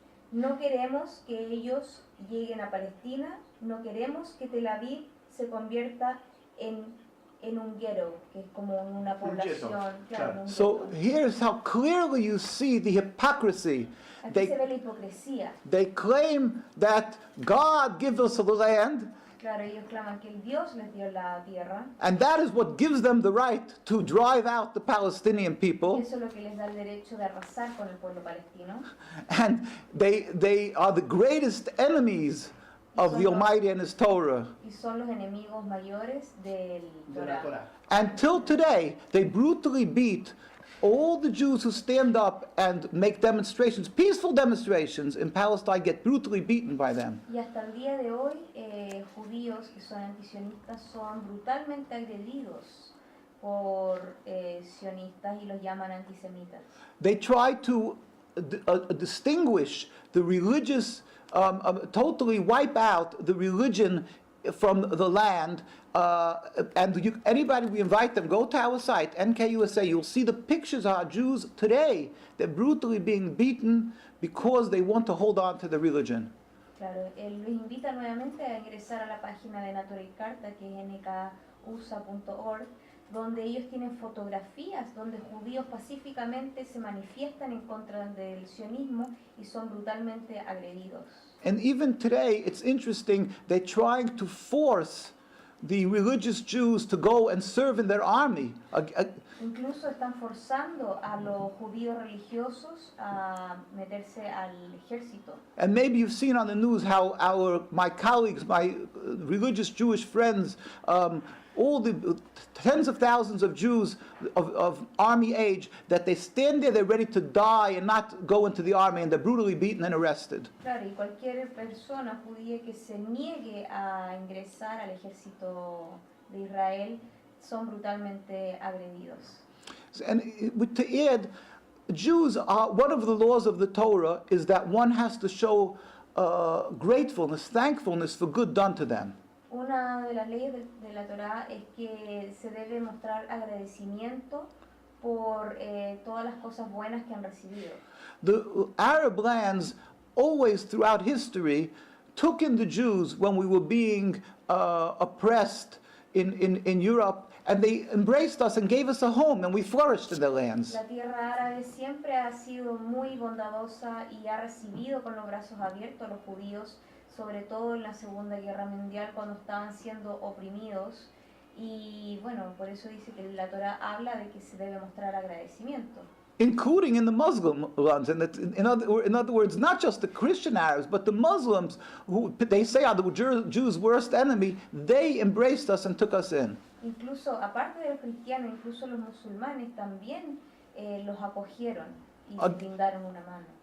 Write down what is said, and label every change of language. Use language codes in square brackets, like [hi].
[es] No queremos que ellos lleguen a Palestina, no queremos que Tel Aviv se convierta en un ghetto, que es como una población. Claro, un [en] So [es] ghetto. [en] here's how clearly you see the hypocrisy. [es] Aquí se ve la hipocresía. [en] They claim that God gives us the land, [es] Claro, ellos claman que el Dios les dio la tierra, [en] and that is what gives them the right to drive out the Palestinian [es] y [en] people. [es] eso es lo que les da el derecho de arrasar con el pueblo palestino. [en] And they are the greatest enemies of the Almighty and His Torah. [es] Y son los enemigos mayores del De la Torah. [en] Torah. Until today, they brutally beat all the Jews who stand up and make demonstrations, peaceful demonstrations in Palestine, get brutally beaten by them. [es] Y hasta el día de hoy, judíos que son antisionistas son brutalmente agredidos por sionistas y los llaman antisemitas. [en] They try to distinguish the religious, totally wipe out the religion from the land. Anybody, we invite them, go to our site, NKUSA, you'll see the pictures of our Jews today. They're brutally being beaten because they want to hold on to the religion. [es] Claro, él los invita nuevamente a ingresar a la página de Natural Carta, que es nkusa.org, donde ellos tienen fotografías donde judíos pacíficamente se manifiestan en contra del sionismo y son brutalmente agredidos. [en] And even today, it's interesting, they're trying to force the religious Jews to go and serve in their army. [es] Incluso están forzando a los judíos religiosos a meterse al ejército. [en] And maybe you've seen on the news how my colleagues, my religious Jewish friends, all the tens of thousands of Jews of army age, that they stand there, they're ready to die and not go into the army, and they're brutally beaten and arrested. [es] Claro, y cualquier persona judía que se niegue a ingresar al ejército de Israel son brutalmente agredidos. [en] And to add, Jews are, one of the laws of the Torah is that one has to show gratefulness, thankfulness for good done to them. [es] Una de las leyes de la Torá es que se debe mostrar agradecimiento por todas las cosas buenas que han recibido. [en] The Arab lands always throughout history took in the Jews when we were being oppressed in Europe, and they embraced us and gave us a home, and we flourished in their lands. [es] La tierra árabe siempre ha sido muy bondadosa y ha recibido con los brazos abiertos a los judíos, sobre todo en la Segunda Guerra Mundial cuando estaban siendo oprimidos. Y bueno, por eso dice que la Torá habla de que se debe mostrar agradecimiento. [en] Including in the Muslim ones, and in other words, not just the Christian Arabs, but the Muslims, who they say are the Jews' worst enemy, they embraced us and took us in. [es] Incluso, aparte de los cristianos, incluso los musulmanes también los acogieron y les brindaron una mano.